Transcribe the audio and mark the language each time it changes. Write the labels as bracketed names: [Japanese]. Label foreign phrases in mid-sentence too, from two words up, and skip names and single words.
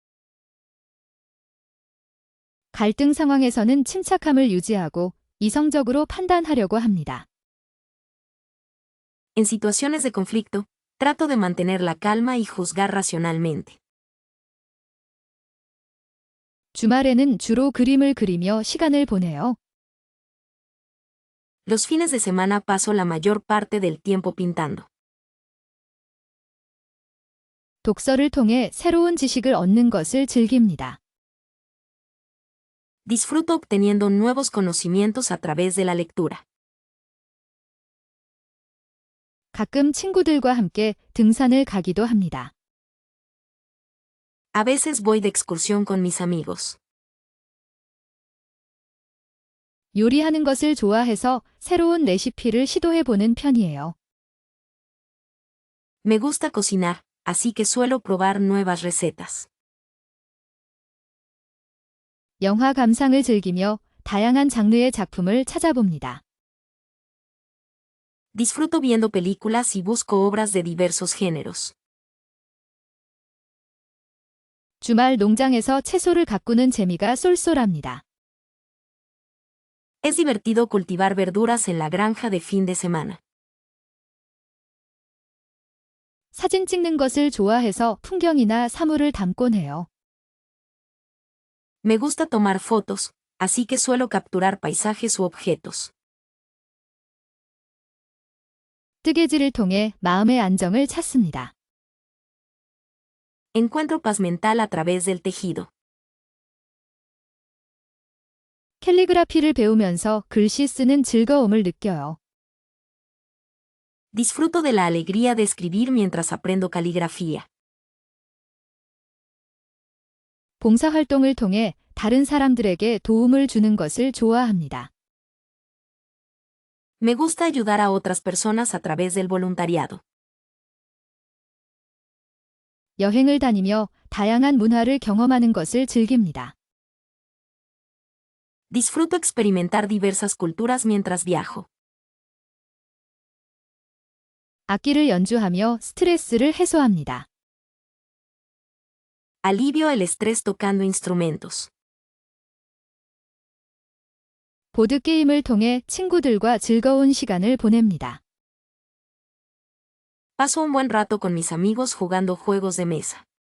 [Korean] 갈등 상황에서는 침착함을 유지하고 이성적으로 판단하려고 합니다. [Spanish] En situaciones de conflicto, trato de mantener la calma y juzgar racionalmente. [Korean] 주말에는 주로 그림을 그리며 시간을 보내요. [Spanish] Los fines de semana paso la mayor parte del tiempo pintando. [Korean] 독서를 통해 새로운 지식을 얻는 것을 즐깁니다. [Spanish] Disfruto obteniendo nuevos conocimientos a través de la lectura. [Korean] 가끔 친구들과 함께 등산을 가기도 합니다. [Spanish] A veces voy de excursión con mis amigos. [Korean] 요리하는 것을 좋아해서 새로운 레시피를 시도해보는 편이에요. [Spanish] Me gusta cocinar, así que suelo probar nuevas recetas. [Korean] 영화 감상을 즐기며 다양한 장르의 작품을 찾아봅니다. [Spanish] Disfruto viendo películas y busco obras de diversos géneros. [Korean] 주말 농장에서 채소를 가꾸는 재미가 쏠쏠합니다. [Spanish] Es divertido cultivar verduras en la granja de fin de semana. [Korean] 사진 찍는 것을 좋아해서 풍경이나 사물을 담곤 해요. [Spanish] Me gusta tomar fotos, así que suelo capturar paisajes u objetos. [Korean] 뜨개질을 통해 마음의 안정을 찾습니다. [Spanish] Encuentro paz mental a través del tejido. [Korean] 캘리그라피를 배우면서 글씨 쓰는 즐거움을 느껴요. [Spanish] Disfruto de la alegría de escribir mientras aprendo caligrafía. [Korean] 봉사활동을 통해 다른 사람들에게 도움을 주는 것을 좋아합니다. [Spanish] Me gusta ayudar a otras personas a través del voluntariado. [Korean] 여행을 다니며 다양한 문화를 경험하는 것을 즐깁니다. [Spanish] Disfruto experimentar diversas culturas mientras viajo. [Korean] 악기를 연주하며 스트레스를 해소합니다. [Spanish] Alivio el estrés tocando instrumentos. [Korean] 보드게임을 통해 친구들과 즐거운 시간을 보냅니다. [Spanish] Paso un buen rato con mis amigos jugando juegos de mesa.